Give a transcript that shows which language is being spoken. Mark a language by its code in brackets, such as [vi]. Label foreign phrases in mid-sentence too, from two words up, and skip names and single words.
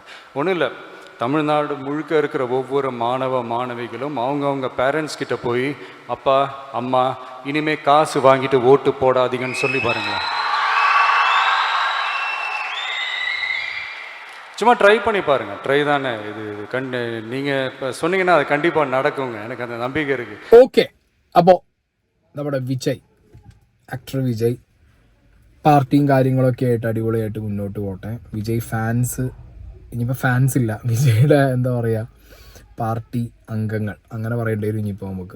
[ta] ஒன்றும் இல்லை, தமிழ்நாடு முழுக்க இருக்கிற ஒவ்வொரு மாணவிகளும் அவங்கவுங்க பேரண்ட்ஸ் கிட்ட போய் அப்பா அம்மா இனிமேல் காசு வாங்கிட்டு ஓட்டு போடாதீங்கன்னு சொல்லி பாருங்களேன். சும்மா ட்ரை பண்ணி பாருங்கள். ட்ரை தானே இது. நீங்கள் இப்போ சொன்னீங்கன்னா அது கண்டிப்பாக நடக்குங்க. எனக்கு அந்த நம்பிக்கை இருக்குது. [ml] ഓക്കെ, അപ്പോൾ നമ്മുടെ വിജയ്, ആക്ടർ വിജയ് പാർട്ടിയും കാര്യങ്ങളൊക്കെ ആയിട്ട് അടിപൊളിയായിട്ട് മുന്നോട്ട് പോട്ടെ. വിജയ് ഫാൻസ്, ഇനിയിപ്പോൾ ഫാൻസ് ഇല്ല, വിജയുടെ എന്താ പറയുക പാർട്ടി അംഗങ്ങൾ അങ്ങനെ പറയേണ്ടി വരും ഇനിയിപ്പോൾ നമുക്ക്.